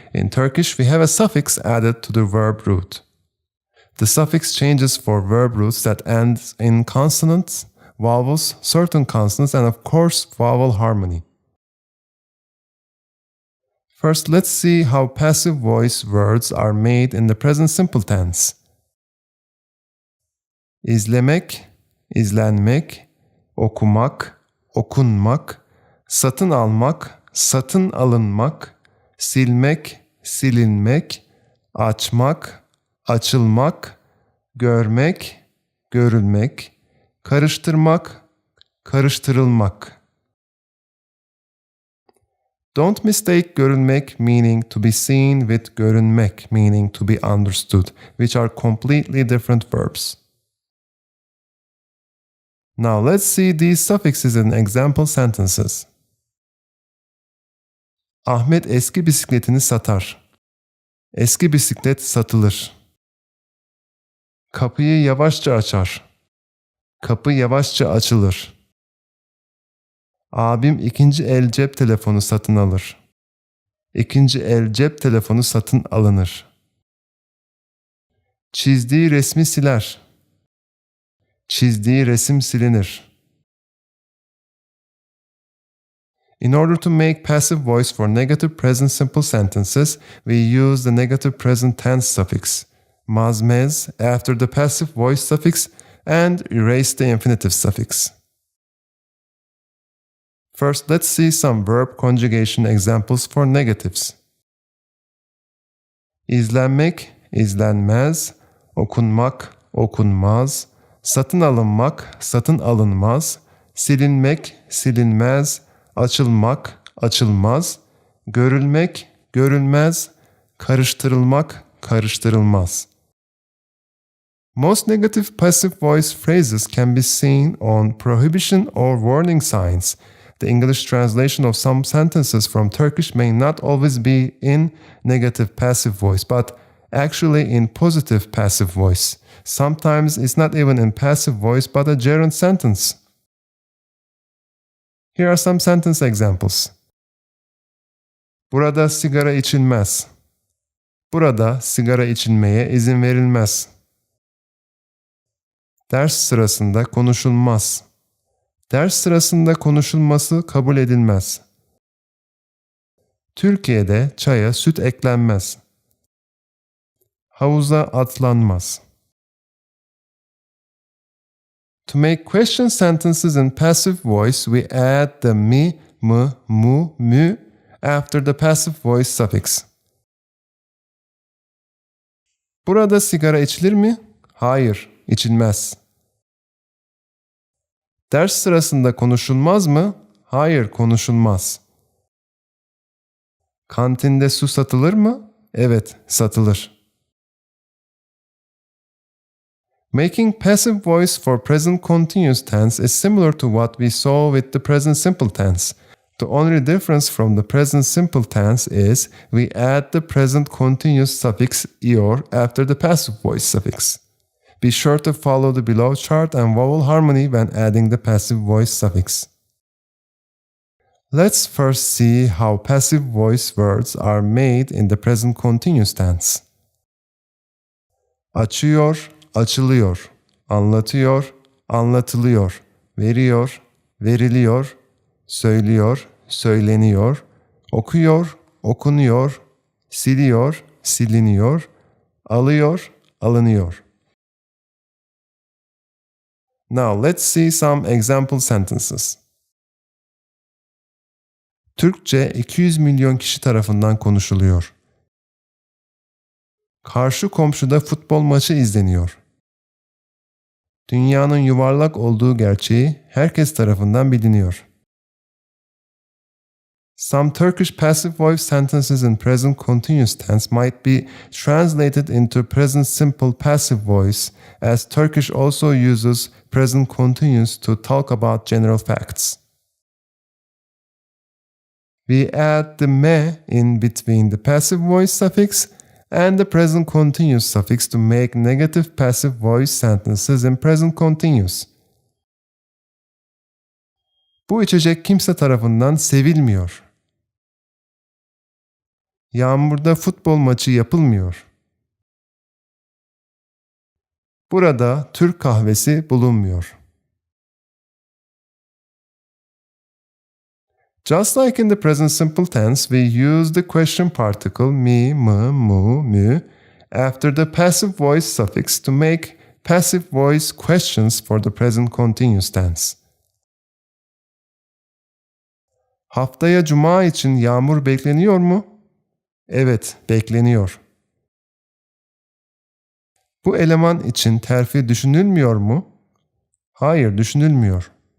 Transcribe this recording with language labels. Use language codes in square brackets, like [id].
[en] In Turkish, we have a suffix added to the verb root. The suffix changes for verb roots that end in consonants, vowels, certain consonants, and of course, vowel harmony. First, let's see how passive voice words are made in the present simple tense. [tr] İzlemek, izlenmek, okumak, okunmak, satın almak, satın alınmak, silmek, silinmek, açmak, açılmak, görmek, görülmek, karıştırmak, karıştırılmak. [en] Don't mistake görülmek meaning to be seen with görünmek meaning to be understood, which are completely different verbs. Now let's see these suffixes in example sentences. [tr] Ahmet eski bisikletini satar. Eski bisiklet satılır. Kapıyı yavaşça açar. Kapı yavaşça açılır. Abim ikinci el cep telefonu satın alır. İkinci el cep telefonu satın alınır. Çizdiği resmi siler. Çizdiği resim silinir. [en] In order to make passive voice for negative present simple sentences, we use the negative present tense suffix, mazmez, after the passive voice suffix and erase the infinitive suffix. First, let's see some verb conjugation examples for negatives. İzlenmek, izlenmez, okunmak, okunmaz, satın alınmak, satın alınmaz, silinmek, silinmez, açılmak, açılmaz, görülmek, görülmez, karıştırılmak, karıştırılmaz. Most negative passive voice phrases can be seen on prohibition or warning signs. The English translation of some sentences from Turkish may not always be in negative passive voice, but actually in positive passive voice. Sometimes it's not even in passive voice, but a gerund sentence. Here are some sentence examples. [tr] Burada sigara içilmez. Burada sigara içilmeye izin verilmez. Ders sırasında konuşulmaz. Ders sırasında konuşulması kabul edilmez. Türkiye'de çaya süt eklenmez. Havuza atlanmaz. [en] To make question sentences in passive voice, we add the mi, mı, mu, mü after the passive voice suffix. [tr] Burada sigara içilir mi? Hayır, içilmez. Ders sırasında konuşulmaz mı? Hayır, konuşulmaz. Kantinde su satılır mı? Evet, satılır. [en] Making passive voice for present continuous tense is similar to what we saw with the present simple tense. The only difference from the present simple tense is we add the present continuous suffix ior after the passive voice suffix. Be sure to follow the below chart and vowel harmony when adding the passive voice suffix. Let's first see how passive voice words are made in the present continuous tense. [tr] Açıyor, açılıyor. Anlatıyor, anlatılıyor. Veriyor, veriliyor. Söylüyor, söyleniyor. Okuyor, okunuyor. Siliyor, siliniyor. Alıyor, alınıyor. [en] Now let's see some example sentences. [tr] Türkçe 200 milyon kişi tarafından konuşuluyor. Karşı komşuda futbol maçı izleniyor. Dünyanın yuvarlak olduğu gerçeği herkes tarafından biliniyor. [en] Some Turkish passive voice sentences in present continuous tense might be translated into present simple passive voice, as Turkish also uses present continuous to talk about general facts. We add the me in between the passive voice suffix and the present continuous suffix to make negative passive voice sentences in present continuous. [tr] Bu içecek kimse tarafından sevilmiyor. Yağmurda futbol maçı yapılmıyor. Burada Türk kahvesi bulunmuyor. [en] Just like in the present simple tense, we use the question particle mi, mı, mu, mü after the passive voice suffix to make passive voice questions for the present continuous tense. [tr] Haftaya cuma için yağmur bekleniyor mu? Evet, bekleniyor. Bu eleman için terfi düşünülmüyor mu? Hayır, düşünülmüyor.